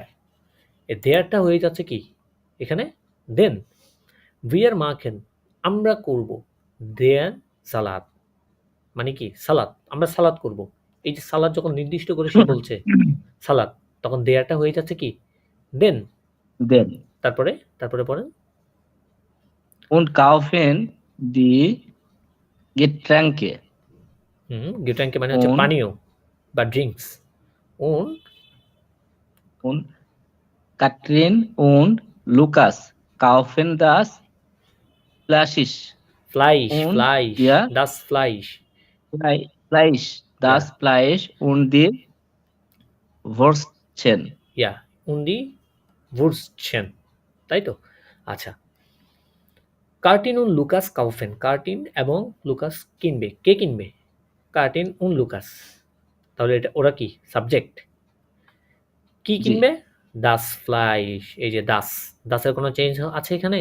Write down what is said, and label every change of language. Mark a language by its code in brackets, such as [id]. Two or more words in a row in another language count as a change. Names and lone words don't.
[bn] এই দেয়ারটা হয়ে যাচ্ছে কি? এখানে দেন। [de] wir machen [bn] আমরা করব। [de] der Salat [bn] মানে কি? সালাদ। আমরা সালাদ করব। এই যে সালাদ যখন নির্দিষ্ট করে সে বলছে সালাদ, তখন দেয়ারটা হয়ে যাচ্ছে কি? দেন। দেন তারপরে? তারপরে পড়েন। [de] und kaufen die Getränke [bn] গেট্যাঙ্কে মানে হচ্ছে [de] und [bn] পানীয় বা ড্রিংকস। und [de] und Katrin und Lukas kaufen das Fleisch ফ্লাইশ, und ফ্লাইশ, ihr das Fleisch। Fleisch, [bn] ইয়া, [de] das Fleisch und die Würstchen. [bn] ইয়া, [de] und die Wurstchen। [bn] তাই তো? আচ্ছা। [de] Katrin und Lukas kaufen. [bn] কার্টিন এবং লুকাস কিনবে। কে কিনবে? কার্টিন উন লুকাস। তাহলে এটা ওরা কি? সাবজেক্ট। কি জি, কিনবে? [de] das Fleisch. [bn] এই যে দাস। দাসের কোনো চেঞ্জ আছে এখানে?